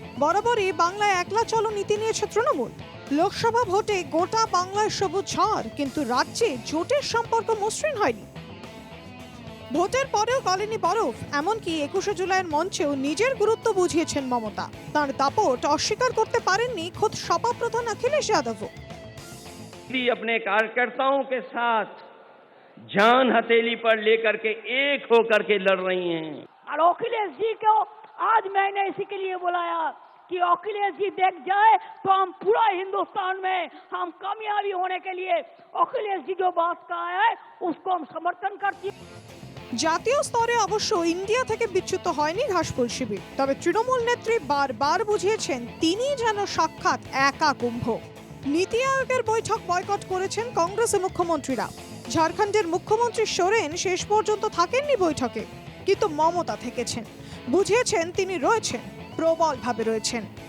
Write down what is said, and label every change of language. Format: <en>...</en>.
<bn>বরাবরই বাংলায় একলা চলো নীতি নিয়েছে তৃণমূল। লোকসভা ভোটে গোটা বাংলায় সবুজ ঝড়, কিন্তু রাজ্যে জোটের সম্পর্ক মসৃণ হয়নি। ভোটের পরেও গলেনি বরফ, এমনকি 21শে জুলাইয়ের মঞ্চেও নিজের গুরুত্ব বুঝিয়েছেন মমতা। তার দাপট অস্বীকার করতে পারেননি খোদ সপা প্রধান অখিলেশ যাদবও।</bn> <hi>अपने कार्यकर्ताओं के साथ जान हथेली पर लेकर के एक होकर के लड़ रही हैं। और अखिलेश जी को आज मैंने इसी के लिए बुलाया कि अखिलेश जी देख जाए तो हम पूरा हिंदुस्तान में हम कामयाबी होने के लिए अखिलेश जी जो बात कहा है उसको हम समर्थन करते हैं।</hi> <bn>জাতীয় স্তরে অবশ্য ইন্ডিয়া থেকে বিচ্যুত হয়নি ঘাসফুল শিবির, তবে তৃণমূল নেত্রী বারবার বুঝিয়েছেন তিনি যেন সাক্ষাৎ একা কুম্ভ। নীতি আয়োগের বৈঠক বয়কট করেছেন কংগ্রেসের মুখ্যমন্ত্রীরা। ঝাড়খণ্ডের মুখ্যমন্ত্রী সোরেন শেষ পর্যন্ত থাকেননি বৈঠকে, কিন্তু মমতা থেকেছেন, বুঝিয়েছেন তিনি রয়েছেন, প্রবলভাবে রয়েছেন।</bn>